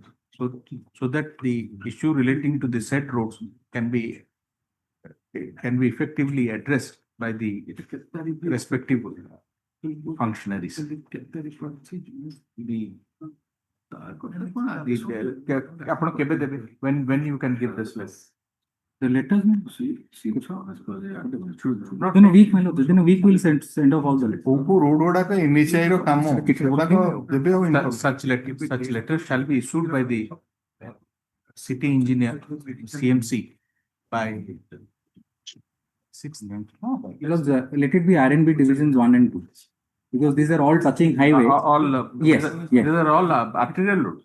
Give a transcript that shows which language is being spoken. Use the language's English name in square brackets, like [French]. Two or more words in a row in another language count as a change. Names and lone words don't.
[English] So that the issue relating to the said roads can be effectively addressed by the respective functionaries. When you can give this list? The letters, within a week, my lord, within a week we'll send off all the letters. [Odia] ରୋଡ ଗୁଡାକ NHAI ର କାମ ସେଗୁଡାକ ଦେବେ ଆଉ [English] Such letters shall be issued by the city engineer CMC by 6th. Because let it be R&B divisions 1 and 2. Because these are all touching highway. Yes. These are all arterial roads.